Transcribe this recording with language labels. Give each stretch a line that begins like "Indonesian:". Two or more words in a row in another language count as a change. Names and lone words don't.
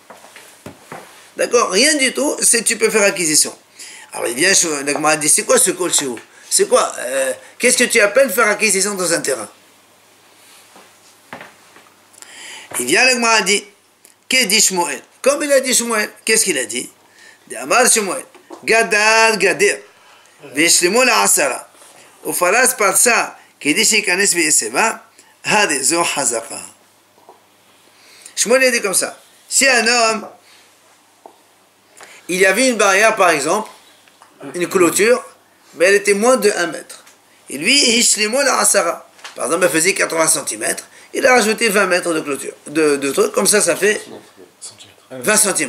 French: D'accord, rien du tout, c'est tu peux faire acquisition. Alors il vient, la Gemara dit, c'est quoi ce
Hebrew: כל שהוא?
French: C'est quoi? Qu'est-ce que tu appelles faire acquisition dans un terrain? Il vient, la Gemara dit, qu'est dit Shmuel? Comme il a dit Shmuel, qu'est-ce qu'il a dit?
Hebrew: אמר שמואל, גדל גדר, וישלמו לעשרה, ופרס פרסה כדי שייכנס ויסבה, הרי זו חזקה.
French: Shmuel dit comme ça. Si un homme, il y avait une barrière par exemple, une clôture, mais elle était moins de 1 mètre. Et lui,
Hebrew: השלימו לעשרה.
French: Par exemple, elle faisait 80 cm, il a rajouté 20 mètres de clôture, de trucs, comme ça fait 20 cm.